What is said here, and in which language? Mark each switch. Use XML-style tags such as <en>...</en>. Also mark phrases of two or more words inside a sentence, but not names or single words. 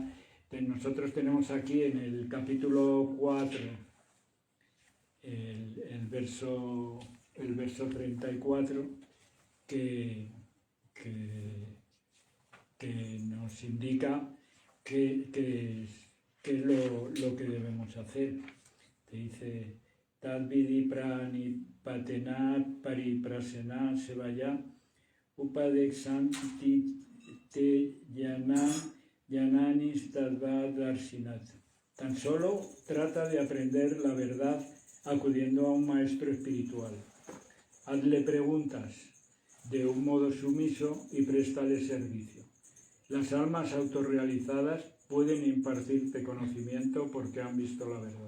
<es>Nosotros tenemos aquí en el capítulo 4 el verso 34 que nos indica qué es lo que debemos hacer. Te dice</es> <sa>Tad vidi prani patenat pariprasena sevaya upadeksanti te yananis tadva darsinat.</sa> <es>Tan solo trata de aprender la verdad acudiendo a un maestro espiritual. Hazle preguntas de un modo sumiso y préstale servicio. Las almas autorrealizadas pueden impartirte conocimiento porque han visto la verdad.</es>